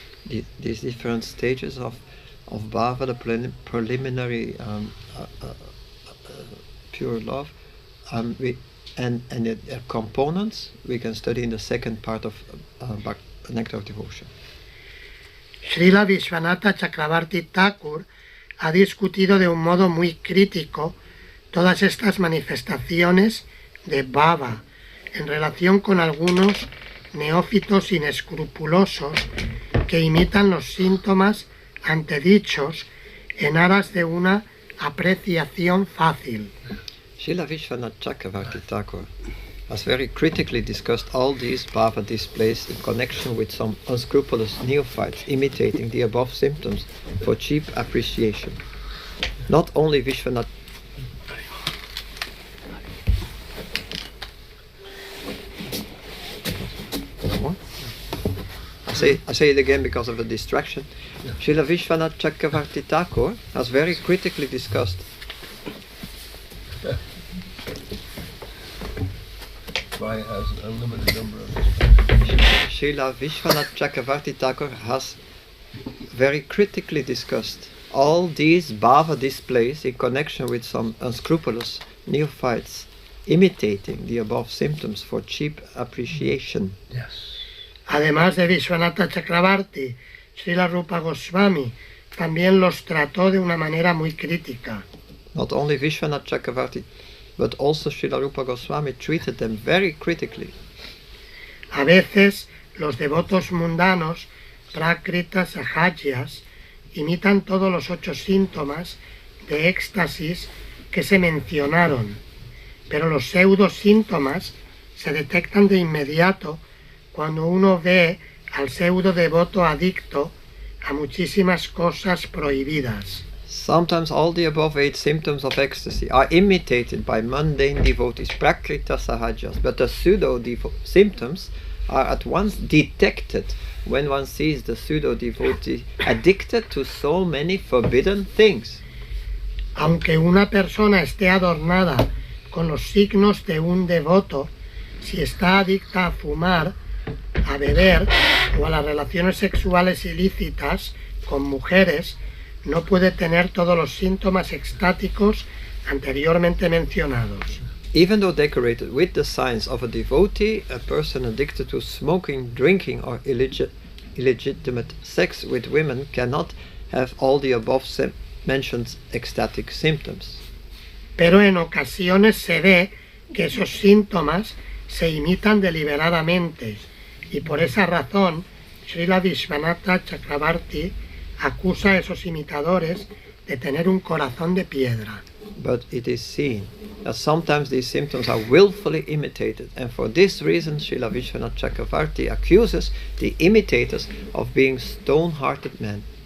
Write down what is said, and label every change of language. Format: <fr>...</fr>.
<en>These different stages of bhava, the preliminary pure love, and their components we can study in the second part of Nectar of Devotion.</en> <es>Srila Vishwanatha Chakravarti Thakur ha discutido de un modo muy crítico todas estas manifestaciones de bhava en relación con algunos neófitos inescrupulosos que imitan los síntomas antedichos en aras de una apreciación fácil.</es> <en>Srila Vishwanath Chakravarti Thakur has very critically discussed all these bhava displays in connection with some unscrupulous neophytes imitating the above symptoms for cheap appreciation. Not only Vishwanath I say it again because of a distraction. Yeah. Srila Vishwanath Chakravarti Thakur has very critically discussed Why has an unlimited number of Srila Vishwanath Chakravarti Thakur has very critically discussed all these bhava displays in connection with some unscrupulous neophytes imitating the above symptoms for cheap appreciation. Yes.</en> <es>Además de Vishwanatha Chakravarti, Srila Rupa Goswami también los trató de una manera muy crítica.</es> <en>Not only Vishwanath Chakravarti, but also Srila Rupa Goswami treated them very critically.</en> <es>A veces los devotos mundanos, prakritas, sahajas, imitan todos los 8 síntomas de éxtasis que se mencionaron, pero los pseudosíntomas se detectan de inmediato cuando uno ve al pseudo devoto adicto a muchísimas cosas prohibidas.</es> <en>Sometimes all the above 8 symptoms of ecstasy are imitated by mundane devotees, prakrita sahajas, but the symptoms are at once detected when one sees the pseudo-devotee addicted to so many forbidden things.</en> <es>Aunque una persona esté adornada con los signos de un devoto, si está adicta a fumar, a beber o a las relaciones sexuales ilícitas con mujeres, no puede tener todos los síntomas extáticos anteriormente mencionados.</es> <en>Even though decorated with the signs of a devotee, a person addicted to smoking, drinking, or illegitimate sex with women cannot have all the above mentioned ecstatic symptoms.</en> <es>Pero en ocasiones se ve que esos síntomas se imitan deliberadamente y por esa razón Srila Vishwanatha Chakravarti acusa a esos imitadores de tener un corazón de piedra.</es> <en>But it is seen that sometimes these symptoms are willfully imitated, and for this reason Srila Vishwanath Chakravarti accuses the imitators of being stone-hearted men.</en>